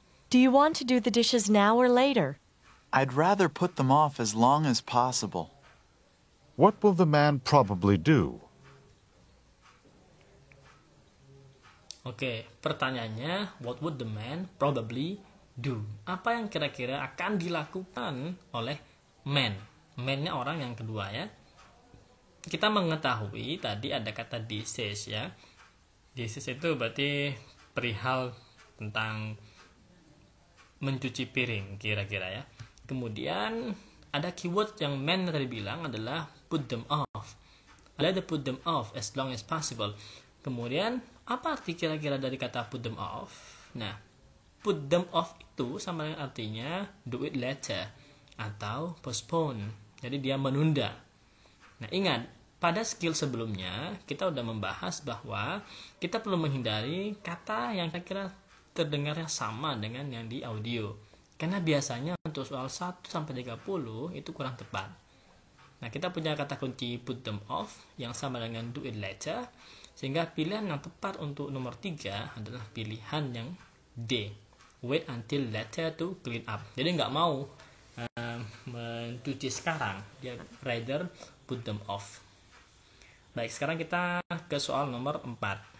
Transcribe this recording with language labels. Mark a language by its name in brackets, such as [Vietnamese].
[English] Do you want to do the dishes now or later? I'd rather put them off as long as possible. What will the man probably do? [Indonesian] Oke, pertanyaannya [English] what would the man probably do? [Indonesian] Apa yang kira-kira akan dilakukan oleh man? Man-nya orang yang kedua ya. Kita mengetahui tadi ada kata dishes ya. Dishes itu berarti perihal tentang mencuci piring kira-kira ya. Kemudian ada keyword yang man tadi bilang adalah [English] put them off. [Indonesian] Ada [English] put them off as long as possible. [Indonesian] Kemudian apa arti kira-kira dari kata [English] put them off? [Indonesian] Nah, [English] put them off [Indonesian] itu sama dengan artinya [English] do it later [Indonesian] atau postpone. Jadi dia menunda. Nah, ingat pada skill sebelumnya kita sudah membahas bahwa kita perlu menghindari kata yang kira-kira terdengarnya sama dengan yang di audio. Karena biasanya untuk soal 1 sampai 30 itu kurang tepat. Nah, kita punya kata kunci [English] put them off [Indonesian] yang sama dengan [English] do it later, [Indonesian] sehingga pilihan yang tepat untuk nomor 3 adalah pilihan yang D. [English] Wait until later to clean up. [Indonesian] Jadi nggak mau mencuci sekarang, dia [English] rather put them off. [Indonesian] Baik, sekarang kita ke soal nomor 4.